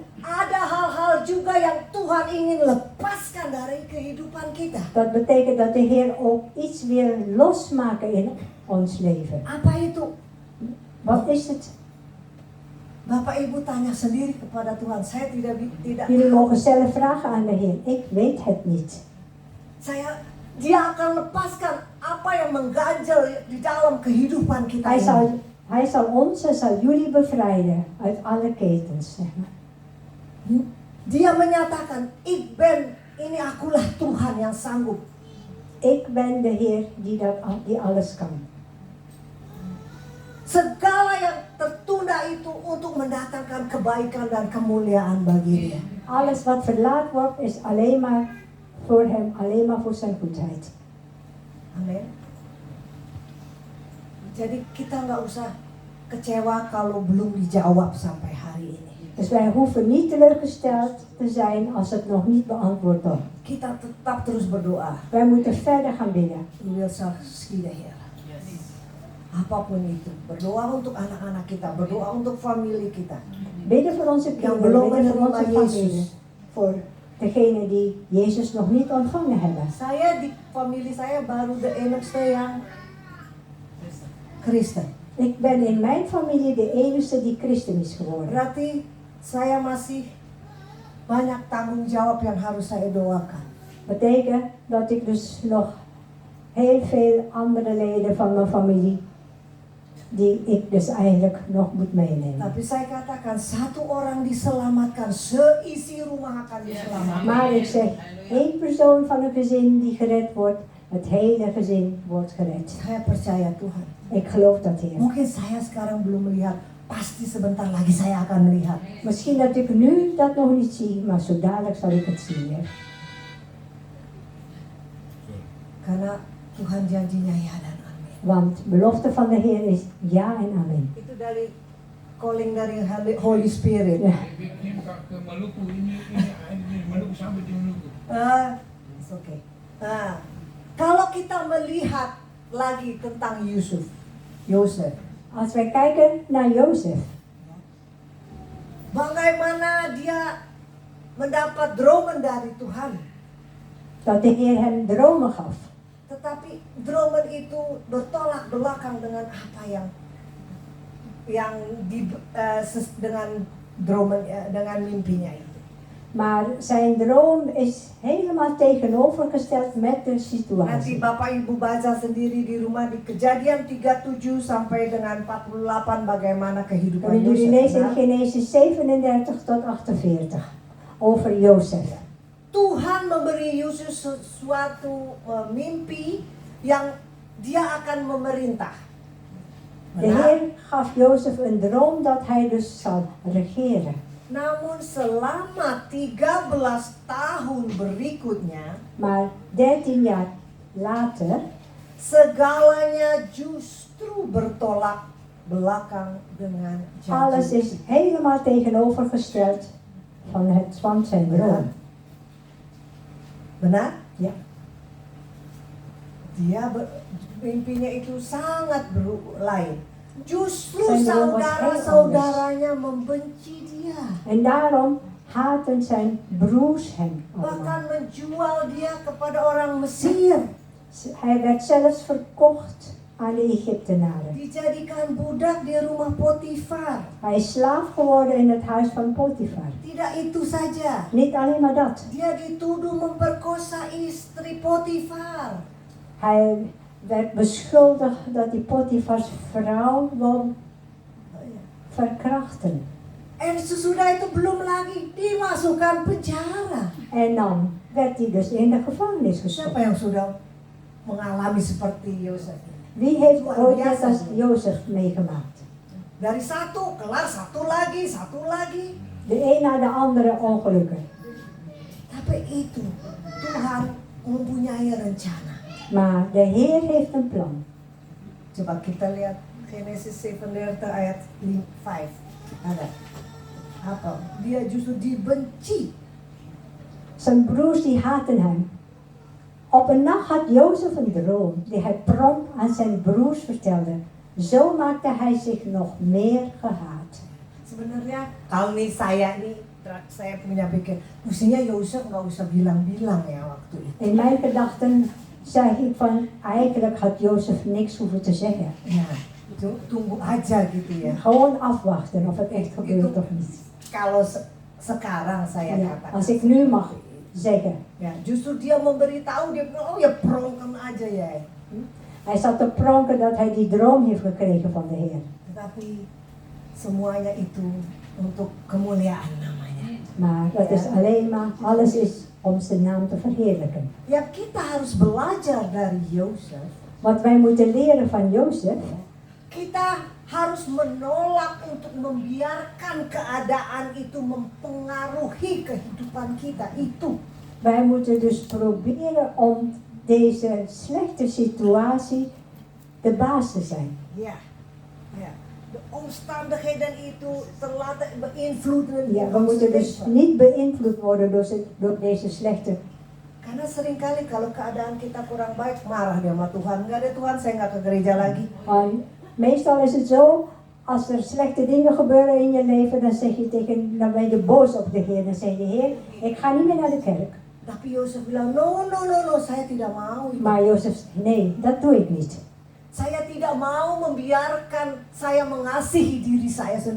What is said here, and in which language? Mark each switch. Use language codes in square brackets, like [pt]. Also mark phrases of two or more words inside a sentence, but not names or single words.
[id] ada hal-hal juga yang Tuhan ingin lepaskan dari kehidupan kita. [nl] dat betekent dat de Heer ook iets weer losmaken in ons leven. [id] Apa itu? [nl] Wat is het? [id] Bapak Ibu tanya sendiri kepada Tuhan. Saya tidak [nl] Jullie mogen zelf vragen aan de Heer. Ik weet het niet. [id] Dia akan lepaskan apa yang mengganjal di dalam kehidupan kita ini. [nl] Hij zal ons en zal jullie bevrijden uit alle ketens, zeg maar. [id] Dia menyatakan, ini akulah Tuhan yang sanggup. [nl] Ik ben de Heer die alles kan. [id] Segala yang tertunda itu untuk mendatangkan kebaikan dan kemuliaan bagi Dia. [nl] Alles wat verlaat wordt is alleen maar voor hem, alleen maar voor zijn goedheid. [id] Amin. Jadi kita nggak usah kecewa kalau belum dijawab sampai hari ini. [nl] Dus wij hoeven niet teleurgesteld te zijn als het nog niet beantwoord wordt. [id] Kita tetap terus berdoa. [nl] Wij moeten verder gaan bidden. U wil schieden, Heer. [id] Apapun itu, berdoa untuk anak-anak kita, berdoa untuk familie kita. [nl] Bidden voor onze kinderen, bidden voor onze familie. Voor degenen die Jezus nog niet ontvangen hebben. [id] Di familie saya baru [nl] de enigste [id] yang Kristen. [nl] Ik ben in mijn familie de enige die christen is geworden. [id] Berarti saya masih banyak tanggung jawab yang harus saya doakan. [nl] Betekent dat ik dus nog heel veel andere leden van mijn familie die ik dus eigenlijk nog moet meenemen. [id] Tapi saya katakan satu orang diselamatkan, seisi rumah akan diselamatkan. [nl] Maar ik zeg, 1 persoon van een gezin die gered wordt, het hele gezin wordt gered. [id] Saya percaya Tuhan. [nl] Ik geloof dat, Heer. [id] Mungkin saya sekarang belum melihat, pasti sebentar lagi saya akan melihat. [nl] Misschien dat ik nu dat nog niet zie, maar zo dadelijk zal ik het zien, Heer. [id] Karena Tuhan janjinya ya dan amin. [nl] Want belofte van de Heer is ja en amen. [id] Itu dari calling dari [en] Holy Spirit. [nl] Ja. [id] Ke Maluku ini Maluku sampai di Maluku. [en] It's okay. [id] Kalau kita melihat lagi tentang Yosef. [nl] Als wij kijken naar Jozef, [id] Bagaimana dia mendapat dromen dari Tuhan. [nl] dat de Heer hem dromen gaf. [id] Tetapi dromen itu bertolak belakang dengan apa dengan dromen dengan mimpinya itu. [nl] Maar zijn droom is helemaal tegenovergesteld met de [id] Nanti [nl] situatie. [id] Bapak Ibu baca sendiri di rumah di Kejadian 37 sampai dengan 48 bagaimana kehidupan [nl] En jullie lezen in [id] Yosef. [nl] Genesis 37 tot 48 over Jozef. [id] Tuhan memberi Yosef sesuatu mimpi yang dia akan memerintah. [nl] De Heer gaf Jozef een droom dat hij dus zal regeren. [id] Namun selama 13 tahun berikutnya, [nl] Maar 13 jaar later, [id] segalanya justru bertolak belakang dengan [nl] alles [id] janji. [nl] is helemaal tegenovergesteld van zijn droom. [id] Benar? [nl] Ja. [id] Mimpinya itu sangat lain. Justru [nl] Zijn droom was [id] saudara-saudaranya membenci dia. [nl] En daarom haten zijn broers hem [id] Bahkan [nl] allemaal. [id] menjual dia kepada orang Mesir. [nl] Hij werd zelfs verkocht aan de Egyptenaren. [id] Dijadikan budak di rumah Potifar. [nl] Hij is slaaf geworden in het huis van Potifar. [id] Tidak itu saja. [nl] Niet alleen maar dat. [id] Dia dituduh memperkosa istri Potifar. [nl] Hij werd beschuldigd dat hij Potifars vrouw wil verkrachten. [id] En sesudah itu belum lagi dimasukkan penjara. [nl] En dan werd hij dus in de gevangenis gestopt. [id] Siapa yang sudah mengalami seperti Yosef? [nl] Wie heeft ooit net als Jozef meegemaakt? [id] Dari satu kelar, satu lagi. [nl] De een na de andere ongelukken. [id] Tapi itu Tuhan mempunyai rencana. [nl] Maar de Heer heeft een plan. [id] Coba kita lihat Genesis 37 ayat 5. Ada. Apa? Dia justru dibenci. [nl] Zijn broers die haten hem. Op een nacht had Jozef een droom die hij prompt aan zijn broers vertelde. Zo maakte hij zich nog meer gehaat. [id] Sebenarnya kalau nih saya punya pikir, mestinya Yosef nggak usah bilang-bilang ya waktu itu. [nl] In mijn gedachten zei ik van, eigenlijk had Jozef niks hoeven te zeggen. [id] Ya, tunggu aja gitu ya. [nl] Gewoon afwachten of het echt gebeurt of niet. [id] Kalau sekarang saya [nl] Ja, [id] katakan. [nl] als ik nu mag zeggen. [id] Ya, justru dia memberitahu, dia bilang, oh ya prongkan aja ya. [nl] Hij zat te pronken dat hij die droom heeft gekregen van de Heer. [id] Tetapi semuanya itu untuk kemuliaan namanya. [nl] Maar dat is alleen maar, alles is om zijn naam te verheerlijken. [id] Ya kita harus belajar dari Yosef. [nl] Wat wij moeten leren van Jozef, [id] Kita harus menolak untuk membiarkan keadaan itu mempengaruhi kehidupan kita. Itu. [nl] wij moeten dus proberen om deze slechte situatie de baas te zijn. [id] Ya, ya. [nl] De omstandigheden [id] itu terlalu [nl] beïnvloeden. Ja, we moeten dus niet beïnvloed worden door deze slechte. [id] Karena seringkali kalau keadaan kita kurang baik, marah dia sama Tuhan. Enggak ada Tuhan, saya nggak ke gereja lagi. [nl] Meestal is het zo, als er slechte dingen gebeuren in je leven, dan ben je boos op de Heer. Dan zeg je, Heer, ik ga niet meer naar de kerk. [id] Tapi Yosef bilang, no, saya tidak mau. [nl] Maar Jozef zegt, nee, dat doe ik niet. [id] Saya tidak mau membiarkan saya mengasihi diri saya sendiri.